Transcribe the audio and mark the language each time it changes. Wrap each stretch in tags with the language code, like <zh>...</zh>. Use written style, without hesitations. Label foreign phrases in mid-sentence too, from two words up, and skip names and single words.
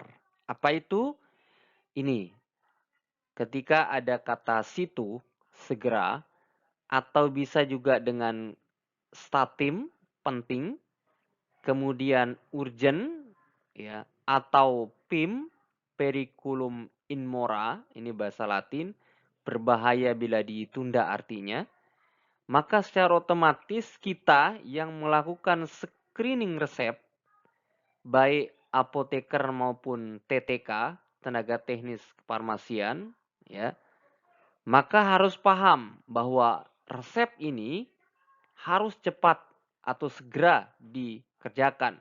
<id>Apa itu? Ini, ketika ada kata situ, segera, atau bisa juga dengan statim, penting, kemudian urgent, ya, atau PIM,</id> <la>periculum in mora,</la> <id>ini bahasa Latin, berbahaya bila ditunda artinya, maka secara otomatis kita yang melakukan screening resep, baik apoteker maupun TTK, tenaga teknis kefarmasian, ya, maka harus paham bahwa resep ini harus cepat atau segera dikerjakan.</id>